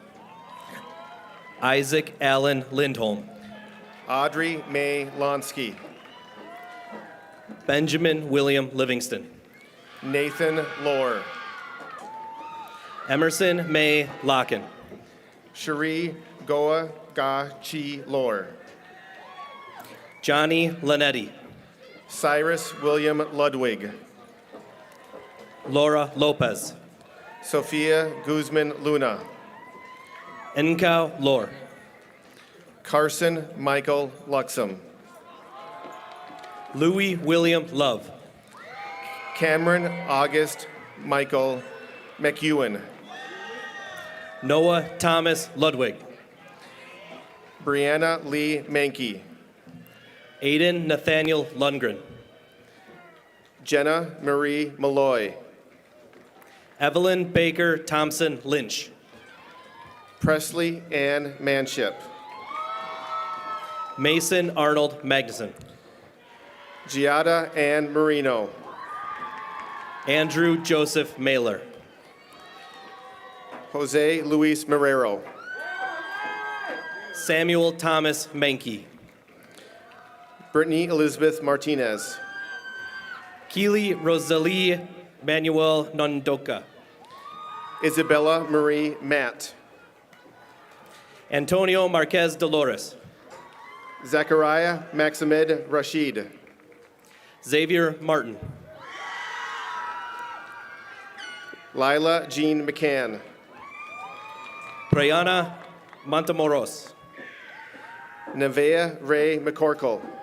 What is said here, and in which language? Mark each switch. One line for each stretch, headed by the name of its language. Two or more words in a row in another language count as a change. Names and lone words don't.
English: Isaac Allen Lindholm. Audrey May Lonsky. Benjamin William Livingston. Nathan Lohr. Emerson May Locken. Cherie Goa Ga Chi Lohr. Johnny Lanetti. Cyrus William Ludwig. Laura Lopez. Sophia Guzman Luna. Enkau Lor. Carson Michael Luxem. Louis William Love. Cameron August Michael McEwen. Noah Thomas Ludwig. Brianna Lee Mankey. Aiden Nathaniel Lundgren. Jenna Marie Malloy. Evelyn Baker Thompson Lynch. Presley Ann Manship. Mason Arnold Magnuson. Giada Ann Marino. Andrew Joseph Mailer. Jose Luis Marrero. Samuel Thomas Mankey. Brittany Elizabeth Martinez. Keely Rosalie Manuel Nondoka. Isabella Marie Matt. Antonio Marquez Dolores. Zachariah Maximed Rashid. Xavier Martin. Lila Jean McCann. Brianna Montemoros. Nevea Ray McCorkle.